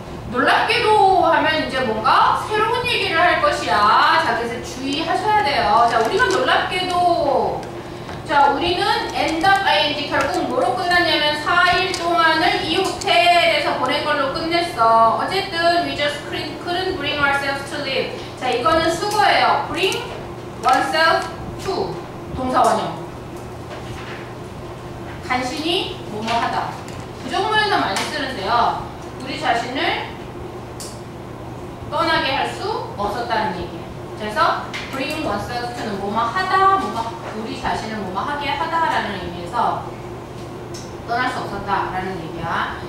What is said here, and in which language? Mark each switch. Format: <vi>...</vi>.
<ko>놀랍게도 하면 이제 뭔가 새로운 얘기를 할 것이야. 자, 그래서 주의하셔야 돼요. 자, 우리가 놀랍게도 자, 우리는 end up ing 결국 뭐로 끝났냐면 4일 동안을 이 호텔에서 보낸 걸로 끝냈어. 어쨌든</ko> <en>we just couldn't bring ourselves to live.</en> <ko>자, 이거는 수거예요.</ko> <en>bring oneself to 동사원형.</en> <ko>간신히 뭐뭐 하다. 부정문에서 많이 쓰는데요. 우리 자신을 떠나게 할 수 없었다는 얘기예요. 그래서 bring oneself to는 뭐뭐 하다, 뭐뭐 우리 자신을 뭐뭐 하게 하다라는 의미에서 떠날 수 없었다라는 얘기야.</ko>